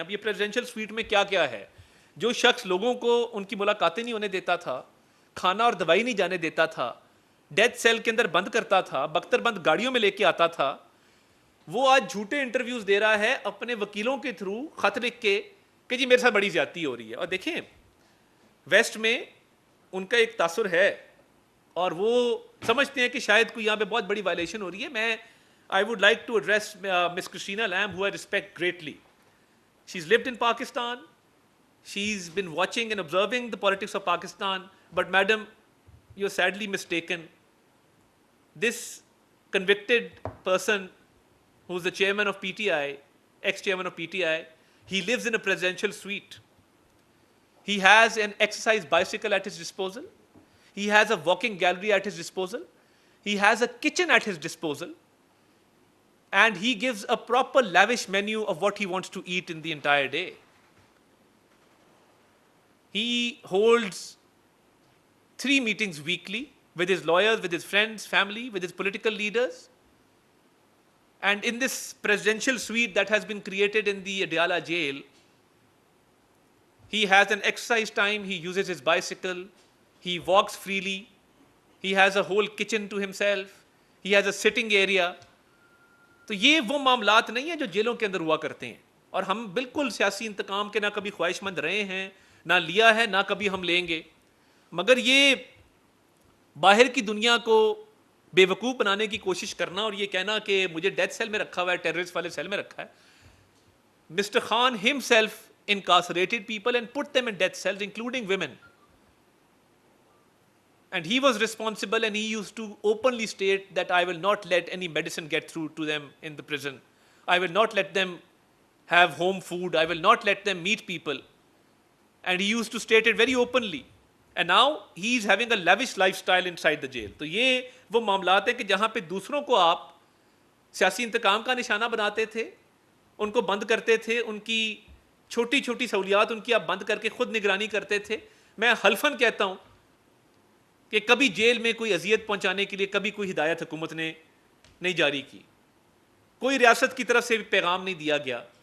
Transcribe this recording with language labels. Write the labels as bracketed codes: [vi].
[ur] اب یہ presidential sweet میں کیا کیا ہے, جو شخص لوگوں کو ان کی ملاقاتیں نہیں ہونے دیتا تھا, کھانا اور دوائی نہیں جانے دیتا تھا, ڈیتھ سیل کے اندر بند کرتا تھا, بختر بند گاڑیوں میں لے کے آتا تھا, وہ آج جھوٹے انٹرویوز دے رہا ہے اپنے وکیلوں کے تھرو خط لکھ کے کہ جی میرے ساتھ بڑی زیادتی ہو رہی ہے. اور دیکھیں ویسٹ میں ان کا ایک تاثر ہے اور وہ سمجھتے ہیں کہ شاید کوئی یہاں پہ بہت بڑی وائلیشن ہو رہی ہے. [en] میں I would like to address Miss Christina Lamb who I respect greatly. She is lived in Pakistan. She's been watching and observing the politics of Pakistan. But madam, you're sadly mistaken. This convicted person who's the chairman of PTI, ex-chairman of PTI, he lives in a presidential suite. He has an exercise bicycle at his disposal. He has a walking gallery at his disposal. He has a kitchen at his disposal. And he gives a proper lavish menu of what he wants to eat in the entire day. He holds 3 meetings weekly with his lawyers, with his friends, family, with his political leaders. And in this presidential suite that has been created in the Adyala jail, he has an exercise time, he uses his bicycle, he walks freely, he has a whole kitchen to himself, he has a sitting area. [ur] تو یہ وہ معاملات نہیں ہیں جو جیلوں کے اندر ہوا کرتے ہیں. اور ہم بالکل سیاسی انتقام کے نہ کبھی خواہش مند رہے ہیں, نہ لیا ہے, نہ کبھی ہم لیں گے. مگر یہ باہر کی دنیا کو بے وقوف بنانے کی کوشش کرنا اور یہ کہنا کہ مجھے ڈیتھ سیل میں رکھا ہوا ہے, ٹیررسٹ والے سیل میں رکھا ہے. [en] Mister Khan himself incarcerated people and put them in death cells, including women. And he was responsible, and he used to openly state that I will not let any medicine get through to them in the prison. I will not let them have home food. I will not let them meet people. And he used to state it very openly. And now he is having a lavish lifestyle inside the jail. [ur] تو یہ وہ معاملات ہیں کہ جہاں پہ دوسروں کو آپ سیاسی انتقام کا نشانہ بناتے تھے, ان کو بند کرتے تھے, ان کی چھوٹی چھوٹی سہولیات ان کی آپ بند کر کے خود نگرانی کرتے تھے. میں حلفاً کہتا ہوں کہ کبھی جیل میں کوئی اذیت پہنچانے کے لیے کبھی کوئی ہدایت حکومت نے نہیں جاری کی, کوئی ریاست کی طرف سے بھی پیغام نہیں دیا گیا.